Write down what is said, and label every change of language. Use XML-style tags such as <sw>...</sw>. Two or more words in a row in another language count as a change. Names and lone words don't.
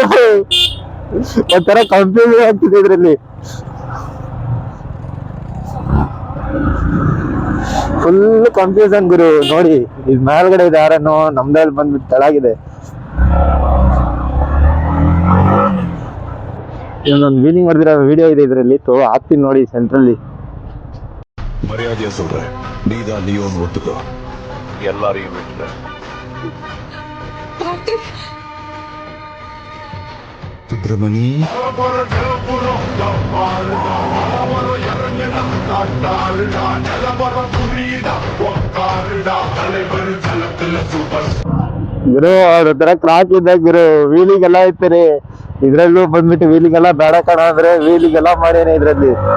<kn>ಒಂಥರ ಕನ್ಫ್ಯೂಸ್ ಆಗ್ತಿದೆ ಇದ್ರಲ್ಲಿ,</kn> <en>full confusion</en> <kn>ಗುರು. ನೋಡಿ ಇದ್ ಮೇಲ್ಗಡೆ ಇದೆ ಯಾರನ್ನು, ನಮ್ದಲ್ಲಿ ಬಂದ್ಬಿಟ್ಟು ತೆಳಗಿದೆ. ಇನ್ನೊಂದು ವೀಲಿಂಗ್ ಮಾಡಿದಿರೋ ವಿಡಿಯೋ ಇದೆ ಇದ್ರಲ್ಲಿ, ಹಾಕ್ತೀನಿ ನೋಡಿ ಸೆಂಟ್ರಲ್ಲಿ.</kn> <ta>மரியாதையா சொல்றேன், நீதான் லியோன்னு ஒத்துக்கோ. எல்லாரையும் விட்டுற. சுப்பிரமணி</ta> <kn>ಗುರು ಅವ್ರ ಕ್ರಾಕ್ ಇದ್ದಾಗ ಗುರು ವೀಲಿಂಗ್ ಎಲ್ಲ ಐತಾರೆ. ಇದ್ರಲ್ಲೂ ಬಂದ್ಬಿಟ್ಟು ವೀಲಿಂಗ್ ಎಲ್ಲ ಬೇಡ ಕಣ ಅಂದ್ರೆ ವೀಲಿಂಗ್ ಎಲ್ಲ ಮಾಡ್ಯಾನೆ ಇದ್ರಲ್ಲಿ.</kn>